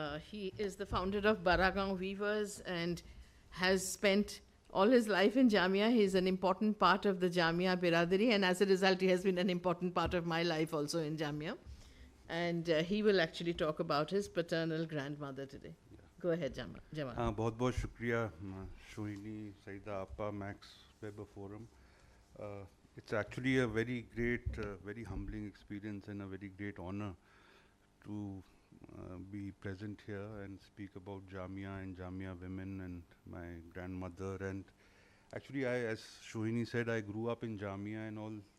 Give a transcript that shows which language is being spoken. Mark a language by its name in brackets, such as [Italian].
[English] He is the founder of Baragaon Weavers and has spent all his life in Jamia. He is an important part of the Jamia Biradari, and as a result, he has been an important part of my life also in Jamia. And he will actually talk about his paternal grandmother today. Go ahead, Jamal. [Hindi] हाँ, बहुत बहुत शुक्रिया शोहिनी, सईदा आपा, max weber forum. [English] It's actually a very great, very humbling experience and a very great honor to be present here and speak about Jamia and Jamia women and my grandmother. And actually, as Shohini said, I grew up in Jamia and all.